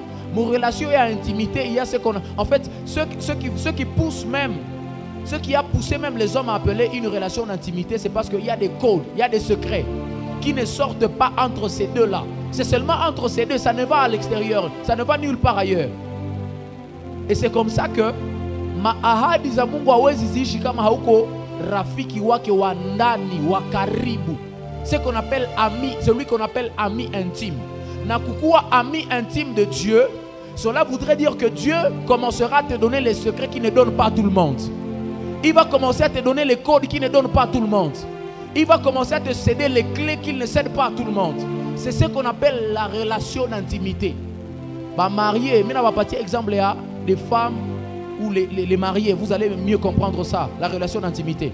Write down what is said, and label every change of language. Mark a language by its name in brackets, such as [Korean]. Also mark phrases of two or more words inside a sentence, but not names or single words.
[French] Mon relation et à intimité, il y a ce qu'on a. En fait, ceux qui poussent même, ce qui a poussé même les hommes à appeler une relation d'intimité, c'est parce qu'il y a des codes, il y a des secrets qui ne sortent pas entre ces deux-là. C'est seulement entre ces deux, ça ne va à l'extérieur, ça ne va nulle part ailleurs. Et c'est comme ça que [Swahili] ahadi za Mungu hawezi ziishi kama hauko rafiki wake wa ndani wa karibu. [French] C'est qu'on appelle ami, celui qu'on appelle ami intime. [Swahili] Na kukuwa [French] ami intime de Dieu, cela voudrait dire que Dieu commencera à te donner les secrets qu'il ne donne pas à tout le monde. Il va commencer à te donner les codes qu'il ne donne pas à tout le monde. Il va commencer à te céder les clés qu'il ne cède pas à tout le monde. C'est ce qu'on appelle la relation d'intimité. Bah mariés, mais on va partir exemple à des femmes ou les mariés, vous allez mieux comprendre ça, la relation d'intimité.